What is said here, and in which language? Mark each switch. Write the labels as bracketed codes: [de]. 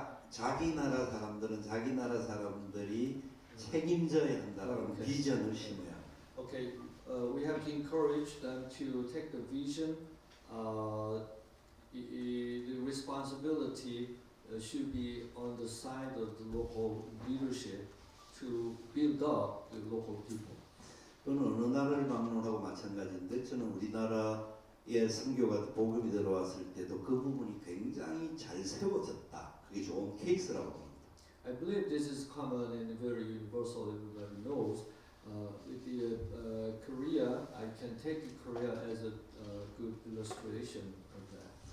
[ko] 자기 나라 사람들은 자기 나라 사람들이 책임져야 한다라는 [en] Okay. [ko] 비전을 심어야 합니다. [en] Okay, we have to encourage them to take the vision. The responsibility should be on the side of the local leadership to build up the local people. [ko] 저는 어느 나라를 방문하고 마찬가지인데 저는 우리나라의 선교가 복음이 들어왔을 때도 그 부분이 굉장히 잘 세워졌다. 그게 좋은 케이스라고 봅니다. [en] I believe this is common and very universal. Everybody knows. With the Korea, I can take Korea as a good illustration of that.